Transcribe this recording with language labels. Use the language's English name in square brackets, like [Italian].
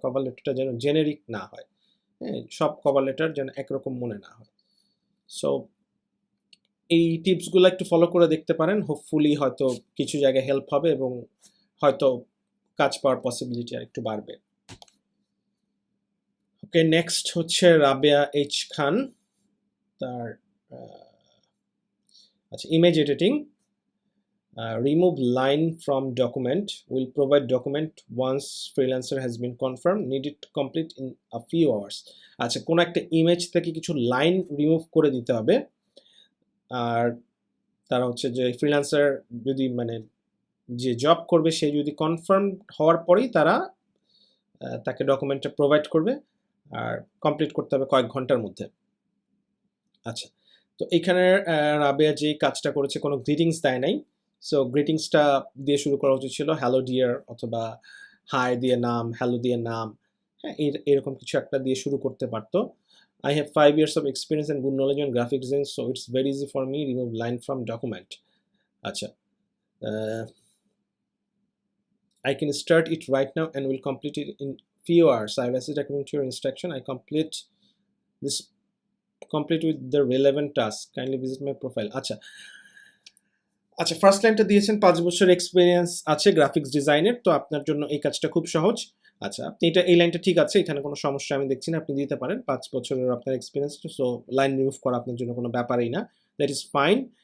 [Bangla] Cover লেটারটা যেন generic না হয়, হ্যাঁ, সব কভার লেটার যেন একরকম মনে না হয়। সো এই টিপসগুলো একটু ফলো করে দেখতে পারেন, হোপফুলি হয়তো কিছু জায়গায় হেল্প হবে এবং হয়তো কাজ পাওয়ার পসিবিলিটি আর একটু বাড়বে। ওকে, নেক্সট হচ্ছে রাবেয়া এইচ খান, তার আচ্ছা, image editing, [English] remove line from document, will provide document once freelancer has been confirmed, need it complete in a few hours। [Bangla] আচ্ছা, কোন একটা ইমেজ থেকে কিছু লাইন রিমুভ করে দিতে হবে, আর তারা হচ্ছে যে ফ্রিল্যান্সার যদি মানে যে জব করবে সে যদি কনফার্ম হওয়ার পরেই তারা তাকে ডকুমেন্টটা প্রোভাইড করবে, আর কমপ্লিট করতে হবে কয়েক ঘন্টার মধ্যে। আচ্ছা, তো এখানে রাবেয়া যে কাজটা করেছে কোনো গ্রিটিংস দেয় নাই। সো গ্রিটিংসটা দিয়ে শুরু করা উচিত ছিল, হ্যালো ডিয়ার, অথবা হাই দিয়ে নাম, হ্যালো দিয়ে নাম, হ্যাঁ, এরকম কিছু একটা দিয়ে শুরু করতে পারতো। [English] I have 5 years of experience and good knowledge on graphic design, so it's very easy for me remove line from document. [Bangla] আচ্ছা, [English] I can start it right now and will complete it in few hours. I will assist according to your instruction. I complete with the relevant task. Kindly visit my profile. [Bangla] আচ্ছা, আচ্ছা, first লাইনটা দিয়েছেন 5 বছর experience আছে graphics ডিজাইনের, তো আপনার জন্য এই কাজটা খুব সহজ। আচ্ছা, আপনি এই লাইনটা ঠিক আছে, এখানে কোনো সমস্যা আমি দেখছি না, আপনি দিতে পারেন। 5 বছরের আপনার এক্সপেরিয়েন্স, সো লাইন রিমুভ করা আপনার জন্য কোনো ব্যাপারই না। [English] That is fine.